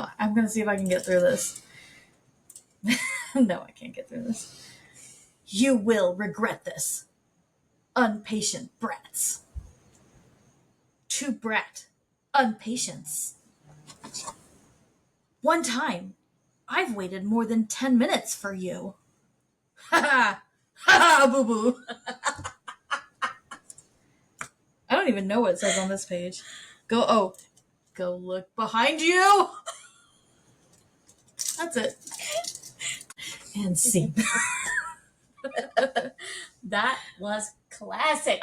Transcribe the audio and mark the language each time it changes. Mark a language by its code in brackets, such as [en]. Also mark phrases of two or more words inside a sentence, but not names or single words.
[en] I'm going to see if I can get through this. No, I can't get through this. You will regret this. Unpatient brats. To brat. Unpatience. One time, I've waited more than 10 minutes for you. Ha ha! Ha ha, boo boo! I don't even know what it says on this page. Go look behind you! That's it. And see. That was classic.